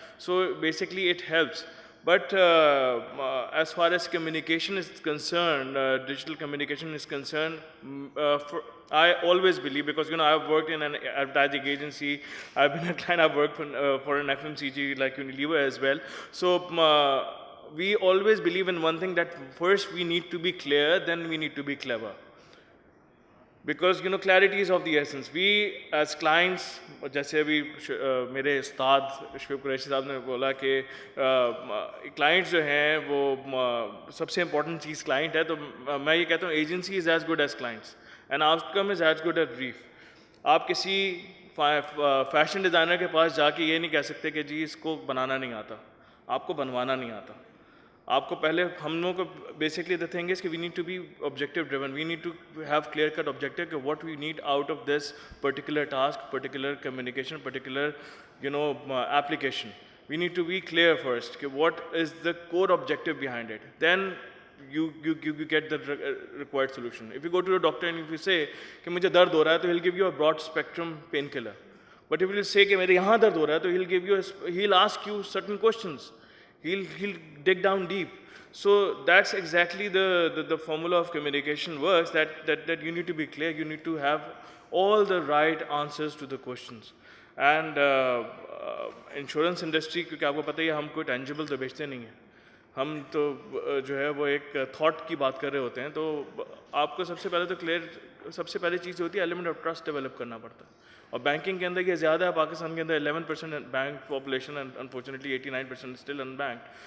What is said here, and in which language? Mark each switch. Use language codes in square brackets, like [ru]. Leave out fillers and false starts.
[en] So basically it helps. But as far as communication is concerned, digital communication is concerned, I always believe, because I've worked in an advertising agency, I've been a client, I've worked for an FMCG like Unilever as well. So we always believe in one thing, that first we need to be clear, then we need to be clever. Because clarity is of the essence. We as clients, [hi] जैसे अभी मेरे उस्ताद शुएब कुरैशी साहब ने बोला कि clients जो हैं वो सबसे important चीज़ client है, तो मैं ये कहता हूँ [en] agency is as good as clients and outcome is as good as brief. [hi] आप किसी फैशन डिज़ाइनर के पास जाके ये नहीं कह सकते कि जी इसको बनाना नहीं आता, आपको बनवाना नहीं आता. आपको पहले, हम लोगों को बेसिकली [en] The thing is कि we need to be objective driven, we need to have clear cut objective कि what we need out of this particular task, particular communication, particular application. We need to be clear first कि what is the core objective behind it, then you get the required solution. If you go to a doctor and if you say [hi] कि मुझे दर्द हो रहा है, तो [en] he'll give you a broad spectrum painkiller. But if you say [hi] कि मेरे यहाँ दर्द हो रहा है, तो [en] he'll ask you certain questions. He'll dig down deep. So that's exactly the formula of communication works, that you need to be clear, you need to have all the right answers to the questions. And insurance industry, [hi] क्योंकि आपको पता ही है हम कोई tangible तो बेचते नहीं हैं, हम तो जो है वो एक थॉट की बात कर रहे होते हैं. तो आपको सबसे पहले तो सबसे पहली चीज़ होती है [en] element of trust develop [hi] करना पड़ता है. और बैंकिंग के अंदर ये ज़्यादा है, पाकिस्तान के अंदर 11% bank population [en] And unfortunately 89% still unbanked.